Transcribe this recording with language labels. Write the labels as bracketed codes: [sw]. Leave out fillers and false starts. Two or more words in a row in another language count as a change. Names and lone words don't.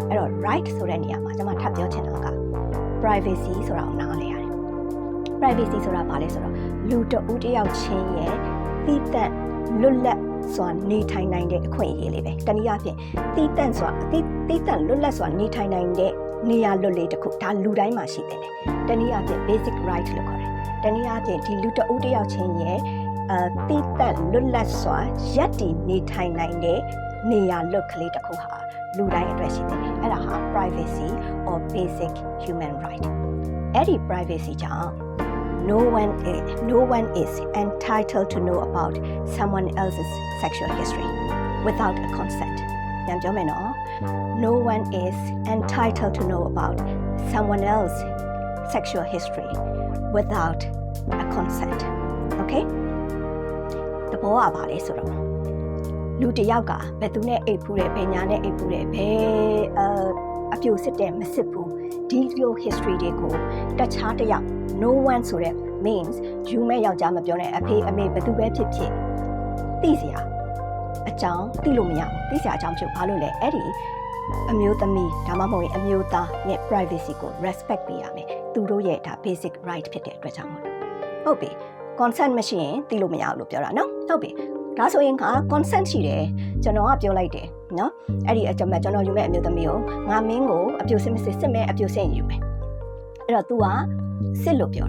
[my] အဲ့တော့ right ဆိုတဲ့နေရာမှာကျွန်မထပ်ပြောချင်တာက privacy ဆိုတာကိုနားလည်ရတယ် privacy ဆိုတာဘာလဲဆိုတော့လူတဦးတစ်ယောက်ချင်းရဲ့သီးသန့်လွတ်လပ်စွာ နေထိုင်နိုင်တဲ့အခွင့်အရေးလေးပဲတနည်းအားဖြင့်သီးသန့်လွတ်လပ်စွာနေထိုင်နိုင်တဲ့နေရာလွတ်လေးတစ်ခု ဒါလူတိုင်းမှာရှိတယ်တနည်းအားဖြင့် [en] basic right [my] လို့ခေါ်တယ်တနည်းအားဖြင့်ဒီလူတဦးတစ်ယောက်ချင်းရဲ့သီးသန့်လွတ်လပ်စွာရပ်တည်နေထိုင်နိုင်တဲ့နေရာလွတ်ကလေးတစ်ခုဟာလူတိုင်းအတွက်ရှိတယ်အဲ့ဒါဟာ [en] privacy or basic human right [my] အဲ့ဒီ privacy ကြောင့် [en] no one is entitled to know about someone else's sexual history without a consent. [my] ပြန်ပြောမယ်နော် [en] No one is entitled to know about someone else's sexual history without a consent. Okay? [my] တဘောကပါလေဆိုတော့လူတစ်ယောက်ကဘယ်သူနဲ့အိပ်ဖူးတယ်ဘယ်ညာနဲ့အိပ်ဖူးတယ်ဘယ်အပြိုစစ်တယ်မစစ်ဘူးဒီလို history တွေကိုတခြားတစ်ယောက် [en] no one [my] ဆိုတဲ့ means ယူမဲ့ယောက်ျားမပြောနဲ့အဖေအမေဘယ်သူပဲဖြစ်ဖြစ်သိစရာအကြောင်းသိလို့မရဘူးသိစရာအကြောင်းဖြစ်ဘာလို့လဲအဲ့ဒီအမျိုးသမီးဒါမှမဟုတ်ရင်အမျိုးသားရဲ့ privacy ကို respect ပေးရ မယ်သူတို့ရဲ့ဒါ basic right ဖြစ်တဲ့အတွက်ကြောင့်ဟုတ်ပြီ consent မရှိရင်သိလို့မရဘူးလို့ပြောတာနော်ဟုတ်ပြီဒါဆိုရင်က consent ရှိတယ်ကျွန်တော်ကပြောလိုက်တယ်နော်အဲ့ဒီကျွန်တော်ယူမဲ့အမျိုးသမီးကိုငါမင်းကိုအပြိုစစ်မစစ်မဲ့အပြိုစစ်ယူမယ်အဲ့တော့ तू ကစစ်လို့ပြော